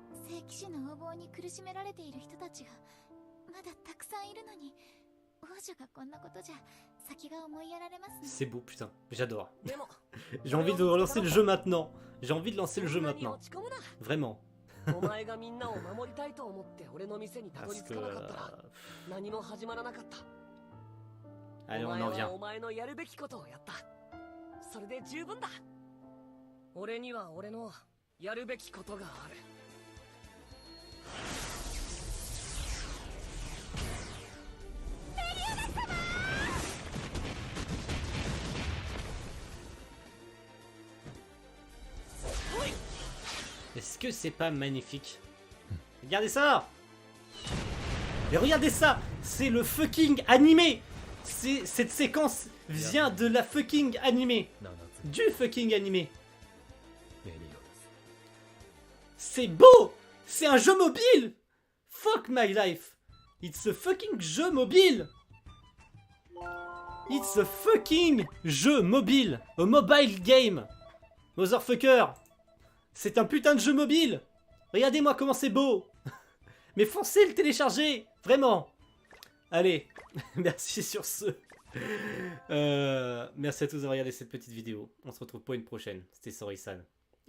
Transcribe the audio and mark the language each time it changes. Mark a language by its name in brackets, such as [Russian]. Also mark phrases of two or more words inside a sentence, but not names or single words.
[Japanese] 聖騎士の横暴に苦しめられている人たちがまだたくさんいるのに、王女がこんなことじゃ先が思いやられますね。 [French] C'est beau, putain, j'adore. [Japanese] でも [French] J'ai envie de relancer le jeu maintenant. J'ai envie de lancer le jeu [Japanese] そんなに [French] maintenant. [Japanese] 落ち込むな。 [French] Vraiment. [Japanese] お前がみんなを守りたいと思って俺の店にたどり [French] Parce [Japanese] 着 [French] que... [Japanese] かなかったら何も始まらなかった。 [French] Allez, [Japanese] お [French] on [Japanese] 前 [French] en [Japanese] は [French] vient. [Japanese] お前のやるべきことをやった。それで十分だ。俺には俺のやるべきことがある。 [French] Est-ce que c'est pas magnifique? Regardez ça! Mais regardez ça! C'est le fucking animé! Cette séquence vient de la fucking animé! Du fucking animé! C'est beau! C'est un jeu mobile! [English] Fuck my life! It's a fucking [French] jeu mobile! [English] It's a fucking [French] jeu mobile! [English] A mobile game! Motherfucker! [French] C'est un putain de jeu mobile! Regardez-moi comment c'est beau! Mais foncez le télécharger! Vraiment! Allez, merci sur ce. Merci à tous d'avoir regardé cette petite vidéo. On se retrouve pour une prochaine. C'était Sori-san.